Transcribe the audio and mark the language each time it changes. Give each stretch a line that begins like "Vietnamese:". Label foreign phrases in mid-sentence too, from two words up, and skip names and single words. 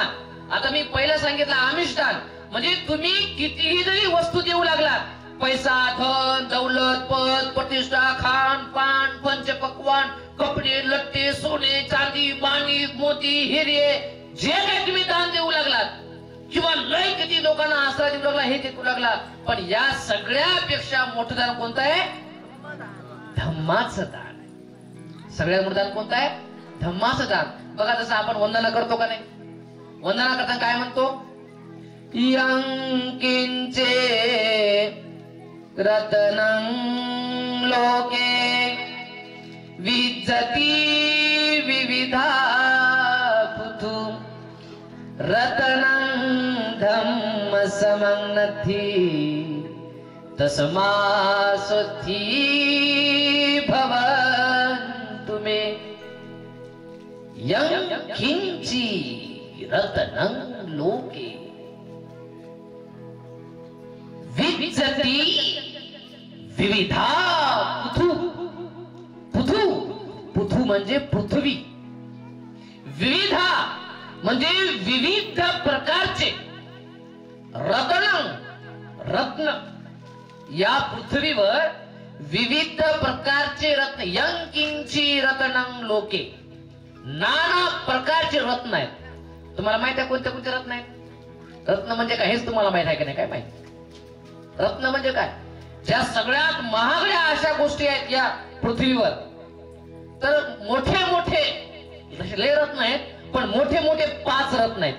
Marathi: आता मी पहिलं सांगितलं आमिष दान, म्हणजे तुम्ही कितीही जरी वस्तू देऊ लागलात, पैसा धन दौलत पद प्रतिष्ठा खान पान पंचपक्वान कपडे लट्टे सोने चांदी माणिक मोती हिरे जे काही तुम्ही दान देऊ लागलात किंवा लय किती लोकांना आसरा देऊ लागला हे देऊ लागला, पण या सगळ्यापेक्षा मोठं दान कोणतं आहे? धम्माचं दान. सगळ्यात मोठं दान कोणतं आहे? धम्माचं दान. बघा जसं आपण वंदना करतो का नाही, वंदना करताना काय म्हणतो?
Pali: यं किंचे रत्नं लोके विज्जति विविधा पुथु रत्नं धम्म समं नथि तस्मासोथि भवन्तु मे. यं किंची रत्नं लोके विज्जति विविधा पुथु.
Marathi: पुथु पुथु म्हणजे पृथ्वी, विविधा म्हणजे विविध प्रकारचे, रत्न रत्न या पृथ्वीवर विविध प्रकारचे रत्न.
Pali: यं किंची रत्नं लोके,
Marathi: नाना प्रकारचे रत्न आहेत. तुम्हाला माहित आहे कोणते कोणते रत्न आहेत? रत्न म्हणजे काय हेच तुम्हाला माहित आहे का नाही? काय माहित? रत्न म्हणजे काय? ज्या सगळ्यात महागड्या अशा गोष्टी आहेत या पृथ्वीवर, तर मोठे मोठे लय रत्न आहेत, पण मोठे मोठे 5 रत्न आहेत.